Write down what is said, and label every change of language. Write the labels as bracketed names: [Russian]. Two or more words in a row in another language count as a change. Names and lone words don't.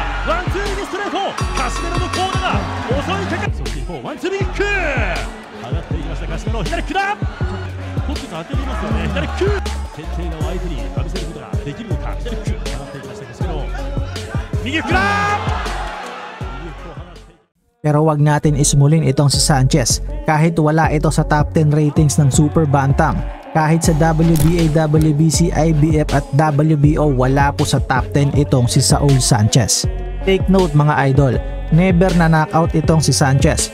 [Japanese] ワンツー右ストレート、カシメロのコーナーが襲いかかる。そして一方ワンツー右フック上がっていきました。カシメロ左フックだ。コックス当てていますよね。左フック、決定打を相手に浴びせることができるのか。左フック上がっていきました。カシメロ右フックだ。 [Filipino] Pero wag natin ismulin itong si Sanchez kahit wala ito sa [English] top 10 ratings [Filipino] ng [English] Super Bantam. [Filipino] Kahit sa WBA, WBC, IBF at WBO wala po sa top 10 itong si Saul Sanchez. [English] Take note [Filipino] mga idol, never na knockout itong si Sanchez.